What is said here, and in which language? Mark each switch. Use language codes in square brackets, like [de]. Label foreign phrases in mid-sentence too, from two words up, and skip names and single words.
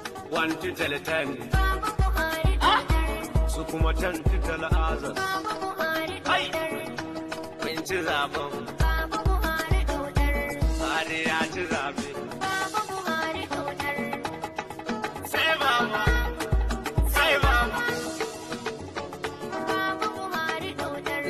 [en] One to tell ten. [ha] Baba Buhari dodar. Su kuma [en] ten to tell others. [ha] Baba Buhari Hai! dodar. Mun ci zaben. Baba Buhari dodar. Buhari ya ci zabe. Baba Buhari dodar. Sai baba. Sai baba. Baba Buhari dodar.